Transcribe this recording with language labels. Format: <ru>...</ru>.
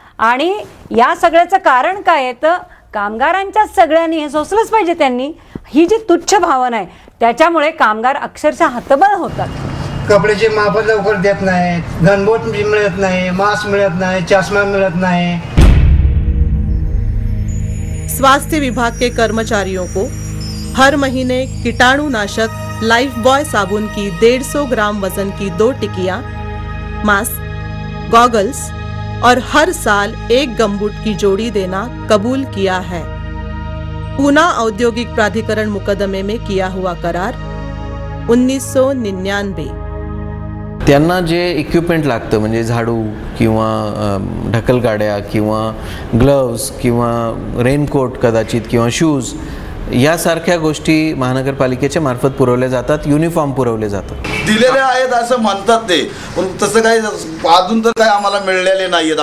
<mr>आणि या सगळ्याचं कारण काय आहे तर कामगारांच्याच सगळ्यांनी हे सोसलंच पाहिजे. त्यांनी ही जी तुच्छ भावना आहे त्याच्यामुळे कामगार अक्षरशः हतबल होतात. कपड्याचे माप लवकर देत नाहीत, गनबोट मिळत नाही, मास्क मिळत नाही, चष्मा मिळत नाही.</mr> <hi>स्वास्थ्य विभाग के कर्मचारियों को हर महीने कीटाणुनाशक लाइफ बॉय साबुन की 150 ग्राम वजन की 2 टिकियाँ, मास्क, गॉगल्स और हर साल 1 गमबूट की जोड़ी देना कबूल किया है. पूना औद्योगिक प्राधिकरण मुकदमे में किया हुआ करार 1999.</hi> <mr>त्यांना जे इक्विपमेंट लागतं म्हणजे झाडू किंवा ढकलगाड्या किंवा ग्लव्स किंवा रेनकोट कदाचित किंवा शूज यासारख्या गोष्टी महानगरपालिकेच्या मार्फत पुरवल्या जातात. युनिफॉर्म पुरवले जातात. दिलेले आहेत असं म्हणतात ते, पण तसं काही अजून तर काही आम्हाला मिळलेले नाही आहेत.</mr>